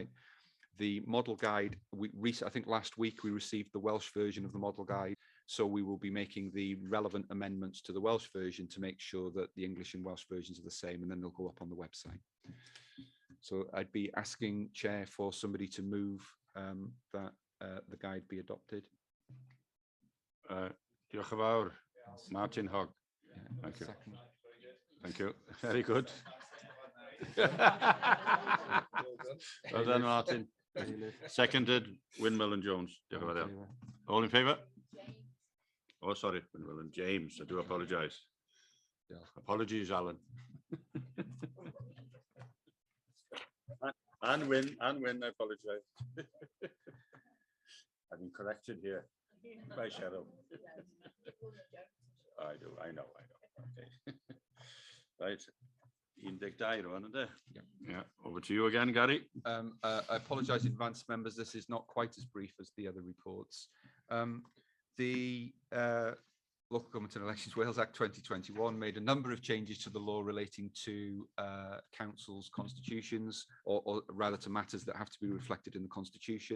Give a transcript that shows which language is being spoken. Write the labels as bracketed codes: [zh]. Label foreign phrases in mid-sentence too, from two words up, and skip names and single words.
[en] The model guide, I think last week we received the Welsh version of the model guide. So we will be making the relevant amendments to the Welsh version to make sure that the English and Welsh versions are the same, and then they'll go up on the website. So I'd be asking, Chair, for somebody to move that the guide be adopted. [cy] Diolch yn fawr. [en] Martin Hogg. Thank you. Thank you. Very good. Well done, Martin. Seconded, Windmill and Jones. [cy] Diolch yn fawr. [en] All in favour? Oh, sorry, Windmill and James. I do apologise. Apologies, Alan. And Win, I apologise. I've been corrected here by Shadow. I know. Okay. [cy] Right. 12 rwan, ynde? [en] Yeah. Over to you again, Gary. I apologise in advance, members. This is not quite as brief as the other reports. The Local Government and Elections Wales Act 2021 made a number of changes to the law relating to councils' constitutions, or rather to matters that have to be reflected in the Constitution.